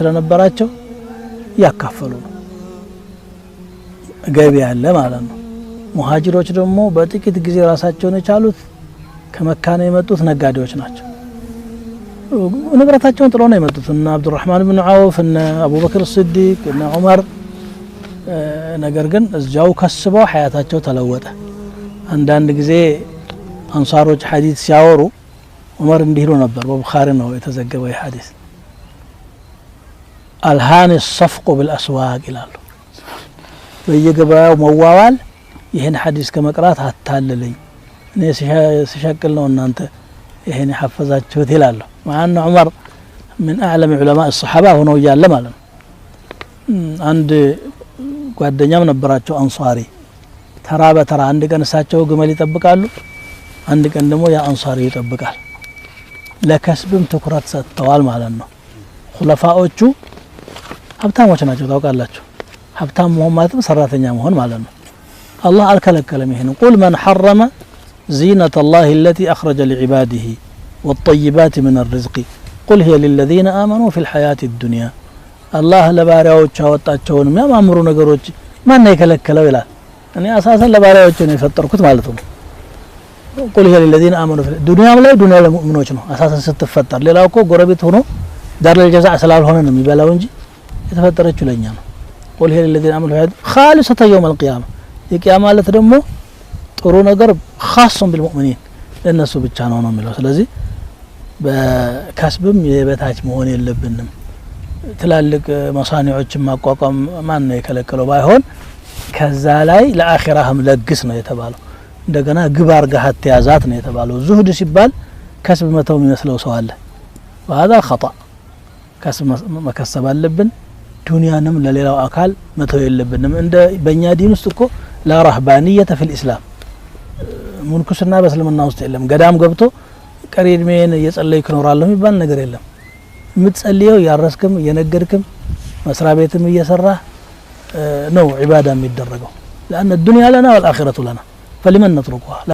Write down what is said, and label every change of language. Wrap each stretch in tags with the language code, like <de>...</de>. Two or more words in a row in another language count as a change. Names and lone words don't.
<am>ስለነበራቸው ያካፈሉ ገቢ ያለ ማለት ነው ሙሃጅሮች ደግሞ በጥቂት ጊዜ ራሳቸውን የቻሉት ከመካ ነው የመጡት ነጋዴዎች ናቸው። ንብረታቸውን ጥለው ነው የመጡት እነ አብዱራህማን ብን ዐውፍ እነ አቡበክር ሲዲቅ እነ ዑመር። ነገር ግን እዛው ከስበው ሐያታቸው ተለወጠ። አንዳንድ ጊዜ አንሳሮች ሐዲስ ሲያወሩ ዑመር እንዲህ ነው ነበር፣ በቡኻሪ ነው የተዘገበው ሐዲስ</am> <ar>ألهاني الصفق بالأسواق</ar> <am>ይላሉ። በየገበያው መዋዋል ይሄን ሐዲስ ከመቅራት አታለለኝ እኔ ሲሸቅል ነው እናንተ ይሄን ያፈዛችሁት ይላሉ። ማን ዑመር</am> <ar>من اعلم علماء الصحابه</ar> <am>ሆነው ያለ ማለት ነው። አንድ ጓደኛም ነበራቸው አንሳሪ። ተራ በተራ አንድ ቀን እሳቸው ግመል ይጠብቃሉ፣ አንድ ቀን ደግሞ ያ አንሳሪ ይጠብቃል። ለከስብም ትኩረት ሰጥተዋል ማለት ነው። ኹለፋዎቹ ሀብታሞች ናቸው ታውቃላችሁ። ሀብታም መሆን ማለት ሰራተኛ መሆን ማለት ነው። አላህ አልከለከለም ይሄን</am> <ar>قل من ሐረመ زينة الله التي أخرج لعباده والطيبات من الرزق قل هي للذين آمنوا في الحياة الدنيا الله</ar> <am>ለባሪያዎች ያወጣቸውን የሚያማምሩ ነገሮች ማን ይከለከለው ይላል። እኔ አሳሰን ለባሪያዎች ነው የፈጠርኩት ማለት ነው።</am> <ar>قل هي للذين آمنوا في الدنيا</ar> <am>ላይ ዱንያ ለሙእሚኖች ነው አሳሰን ስትፈጠር። ሌላው እኮ ጎረቤት ሆኖ ዳር ለጀዛዕ ስላልሆነ ነው የሚበላው እንጂ የተፈጠረችው ለኛ ነው።</am> <ar>قل هي للذين آمنوا خالصة يوم القيامة</ar> <am>የቂያማ ማለት ደግሞ ጥሩ ነገር</am> <ar>خاص بالمؤمنين</ar> <am>ለነሱ ብቻ ነው የሚለው። ስለዚህ በካስብም የበታች መሆን የለብንም። ትላልቅ መሳኒዎችን ማቋቋም ማን ነው የከለከለው? ባይሆን ከዛ ላይ ለአኺራህም ለግስ ነው የተባለው። እንደገና ግብ አርጋህ አትያዛት ነው የተባለው። ዙህድ ሲባል ከስብ መተው የሚመስለው ሰው አለ።</am> <ar>وهذا خطأ</ar> <am>ከስብ መከሰብ አለብን። ዱንያንም ለሌላው አካል መተው የለብንም። እንደ በእኛ ዲን ውስጥ እኮ</am> <ar>لا رهبانية في الإسلام</ar> <am>ሙንኩስና በእስልምና ውስጥ የለም። ገዳም ገብቶ ቀሪ እድሜን እየጸለይክ እኖራለሁ የሚባል ነገር የለም። የምትጸልየው ያረስክም እየነገድክም መስሪያ ቤትም እየሰራህ ነው ዒባዳ የሚደረገው።</am> <ar>لأن الدنيا لنا والآخرة لنا فلمن</ar> <am>نتركها</am>